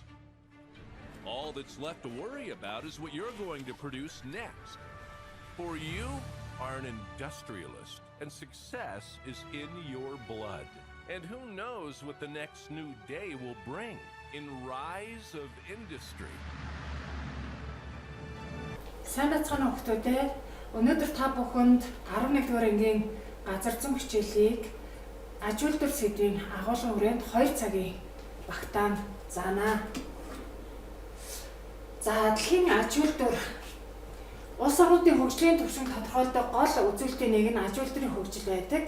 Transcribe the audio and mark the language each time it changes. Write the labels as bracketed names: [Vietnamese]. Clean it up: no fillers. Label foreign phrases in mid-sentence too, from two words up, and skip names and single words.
[English] All that's left to worry about is what you're going to produce next. For you are an industrialist, and success is in your blood. And who knows what the next new day will bring in rise of industry. [Mongolian] Сайн бацхан хүүхдүүдээ өнөөдөр та бүхэнд 11-р ангийн газар зүйн хичээлийг аж үйлдвэр сэдвийн агуулгын хүрээнд 2 цагийн багтаан заана. За дэлхийн аж үйлдвэр улс орнуудын хөгжлийн түвшинг тодорхойлдог гол үзүүлэлтийн нэг нь аж үйлдвэрийн хөгжил байдаг.